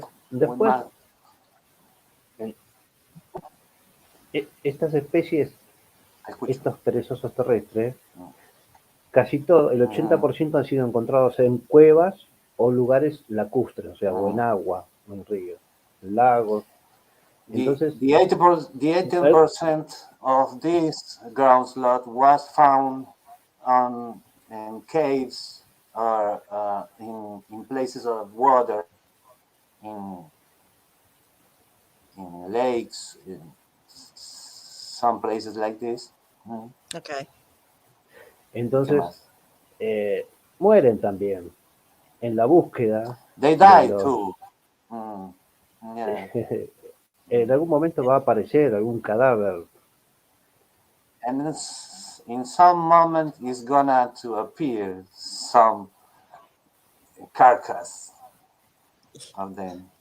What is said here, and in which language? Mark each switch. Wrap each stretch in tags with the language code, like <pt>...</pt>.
<es>después estas especies, estos perezosos terrestres, casi todo, el 80% han sido encontrados en cuevas o lugares lacustres, o sea, o en agua, o en ríos, lagos. Entonces,</es> <en>the 18% of this ground sloth was found in caves or in places of water, in lakes, in some places like this. Okay.</en> <es>Entonces, mueren también en la búsqueda.</es> <en>They die too. Yeah.</en> <es>En algún momento va a aparecer algún cadáver.</es> <en>And in some moment is gonna to appear some carcass of them.</en>